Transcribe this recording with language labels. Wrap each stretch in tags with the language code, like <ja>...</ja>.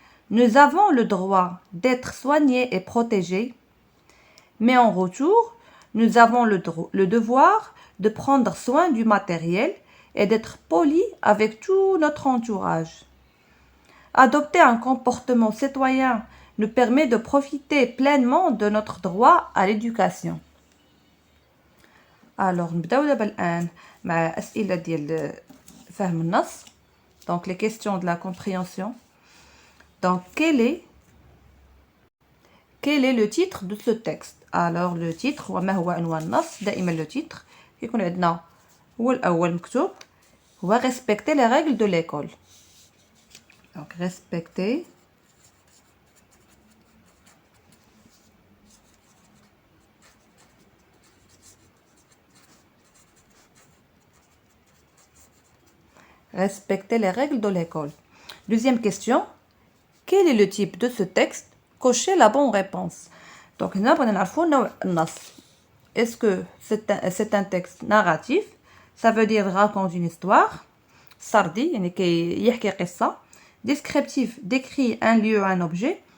<fr>Nous avons le droit d'être soignés et protégés, mais en retour, nous avons le devoir de prendre soin du matériel et d'être polis avec tout notre entourage. Adopter un comportement citoyen nous permet de profiter pleinement de notre droit à l'éducation. Alors,</fr> <ar>نبداو دابا الآن مع أسئلة ديال فهم النص.</ar> <fr>Donc, les questions de la compréhension. Donc, quel est le titre de ce texte? Alors, le titre</fr> <ar>هو ما هو عنوان النص. دائما</ar> <fr>le titre</fr> <ar>كيكون عندنا هو الأول مكتوب هو</ar> <fr>respecter les règles de l'école. Donc, respecter les règles de l'école. Deuxième question, quel est le type de ce texte? Cochez la bonne réponse. Donc, nous avons est-ce que c'est un texte narratif? Ça veut dire raconte une histoire.</fr> <ar>Sardi, يعني يحكي قصة.</ar> <fr>Descriptif, décrit un lieu, un objet.</fr>